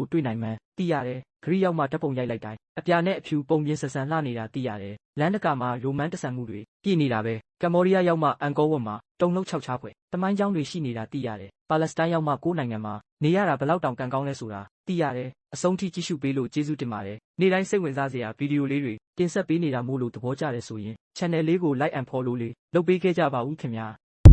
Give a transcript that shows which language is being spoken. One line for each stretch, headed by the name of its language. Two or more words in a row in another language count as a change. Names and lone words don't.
Burmese: တွေ့နိုင်မှန်းသိရတယ်ဂရိရောက်မှဓာတ်ပုံရိုက်လိုက်တိုင်းအပြာနဲ့အဖြူပုံပြင်းဆဆန်လှနေတာသိရတယ်လန်ဒကာမှာရိုမန်တဆန်မှုတွေပြည့်နေတာပဲကမ္ဘောဒီးယားရောက်မှအန်ကောဝတ်မှာတုံလုံး6ချားဖွယ်တမိုင်းကျောင်းတွေရှိနေတာသိရတယ်ပါလက်စတိုင်းရောက်မှကိုးနိုင်ငံမှာနေရတာဘလောက်တောင်ကံကောင်းလဲဆိုတာသိရတယ်အဆုံးထိကြည့်ရှုပေးလို့ကျေးဇူးတင်ပါတယ်နေ့တိုင်းစိတ်ဝင်စားစရာဗီဒီယိုလေးတွေတင်ဆက်ပေးနေတာမို့လို့သဘောကျတယ်ဆိုရင် channel လေးကို
English: like and follow
Burmese: လေးလုပ်ပေးခဲ့ကြပါဦးခင်ဗျာ